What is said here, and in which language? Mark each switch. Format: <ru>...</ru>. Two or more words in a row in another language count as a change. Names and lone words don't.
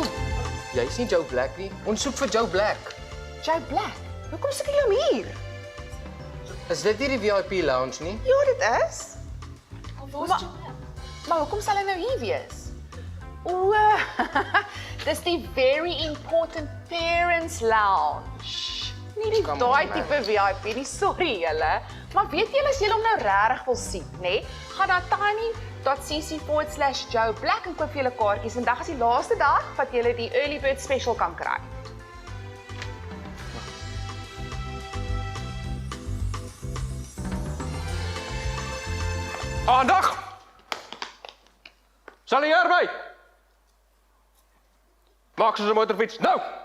<af>Jy is nie Joe Black nie. Ons soek vir Joe Black. Joe Black? Hoekom soek jy hom hier? Is dit nie die VIP lounge nie? Ja, dit is. Maar hoekom sal hy nou hier wees? O, dis die</af> <en>very important parents lounge.</en> <af>Nie die daai tipe VIP nie, sorry julle. Maar weet julle as julle hom nou regtig wil sien, nê? Gaan na tiny.cc/Joe Black en koop julle kaartjies en dag is die laaste dag wat julle die</af> <en>early bird special</en> <af>kan kry. Aandag! Sal jy herby? Maak soos 'n motorfiets, nou!</af>